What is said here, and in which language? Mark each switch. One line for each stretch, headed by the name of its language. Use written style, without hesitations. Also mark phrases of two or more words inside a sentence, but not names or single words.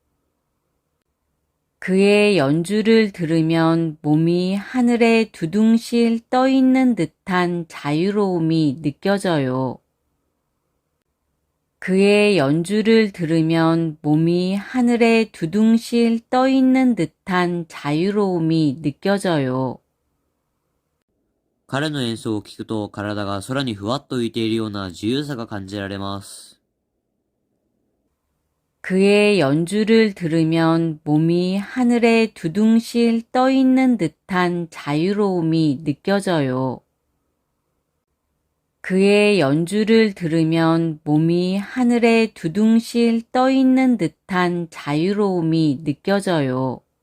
Korean: 그의 연주를 들으면 몸이 하늘에 두둥실 떠 있는 듯한 자유로움이 느껴져요. 그의 연주를 들으면 몸이 하늘에 두둥실 떠 있는 듯한 자유로움이 느껴져요.
Japanese: 彼の演奏を聴くと体が空にふわっと浮いているような自由さが感じられます。
Korean: 그의 연주를 들으면 몸이 하늘에 두둥실 떠 있는 듯한 자유로움이 느껴져요. 그의 연주를 들으면 몸이 하늘에 두둥실 떠 있는 듯한 자유로움이 느껴져요.